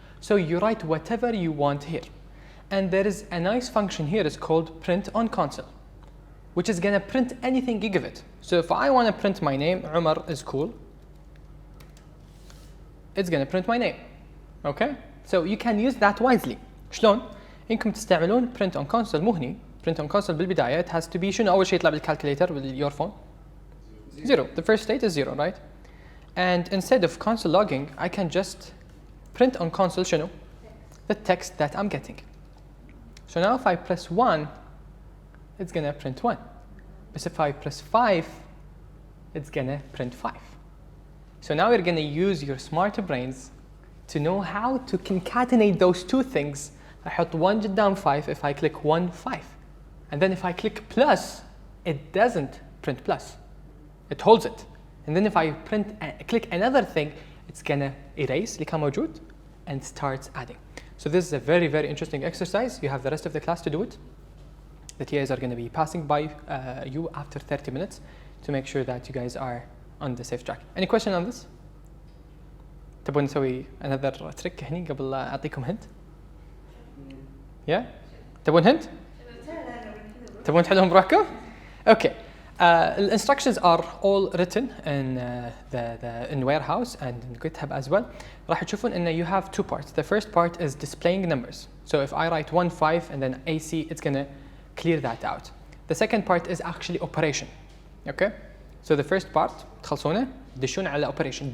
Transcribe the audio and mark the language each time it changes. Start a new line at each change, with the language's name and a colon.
English: So you write whatever you want here. And there is a nice function here, it's called print on console, which is going to print anything you give it. So if I want to print my name, Umar is cool, it's going to print my name. Okay? So you can use that wisely.
Arabic: شلون؟ إنكم تستعملون print on console مو هني.
English: Print on console
Arabic: بالبداية
English: it has to be
Arabic: شنو أول شيء يطلع
English: بالcalculator with your phone? 0. The first state is 0, right? And instead of console logging, I can just print on console
Arabic: شنو?
English: The text that I'm getting. So now if I press 1, it's going to print 1. But if I press 5, it's going to print 5. So now you're going to use your smarter brains to know how to concatenate those two things.
Arabic: أحط 1 قدام 5
English: if I click 1, 5. And then if I click plus, it doesn't print plus. It holds it. And then if I click another thing, it's going to erase
Arabic: اللي كان موجود
English: and starts adding. So this is a very, very interesting exercise. You have the rest of the class to do it. The TAs are going to be passing by you after 30 minutes to make sure that you guys are on the safe track. Any question on this?
Arabic: تبون نسوي
English: another trick
Arabic: هني قبل لا أعطيكم hint؟ Yeah؟ تبون hint؟ تبون تحلهم براكم؟ Okay.
English: The instructions are all written in in warehouse and in GitHub as well.
Arabic: راح تشوفون إنه
English: you have two parts. The first part is displaying numbers. So if I write 1, 5 and then AC, it's gonna clear that out. The second part is actually operation. Okay? So the first part
Arabic: تخلصونه تدشون على
English: operation.